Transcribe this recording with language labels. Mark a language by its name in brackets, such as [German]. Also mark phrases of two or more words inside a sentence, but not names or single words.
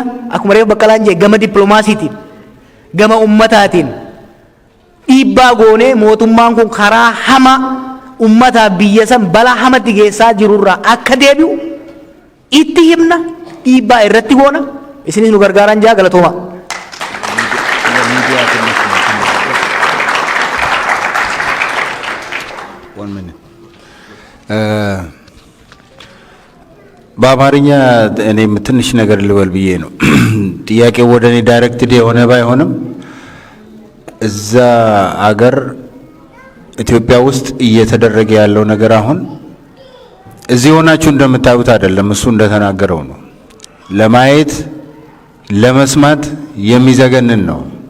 [Oromo] Akkuma reefu Baqqalaan jedhe gama dippiloomaasiitiin gama ummataatiin dhiibbaa goonee mootummaan kun karaa hama ummataaf biyya san balaa hamatti geessaa jirurraa akka deebi'u itti himna, dhiibbaa irratti goona. Isinis nu gargaaran jaa galatooma. [Amharic] በአማርኛ እኔም ትንሽ ነገር ልበል ብዬ ነው። ጥያቄው ወደ እኔ ዳይሬክትድ የሆነ ባይሆንም እዛ አገር ኢትዮጵያ ውስጥ እየተደረገ ያለው ነገር አሁን እዚህ ሆናችሁ እንደምታዩት አይደለም። እሱ እንደተናገረው ነው። ለማየት ለመስማት የሚዘገንን ነው።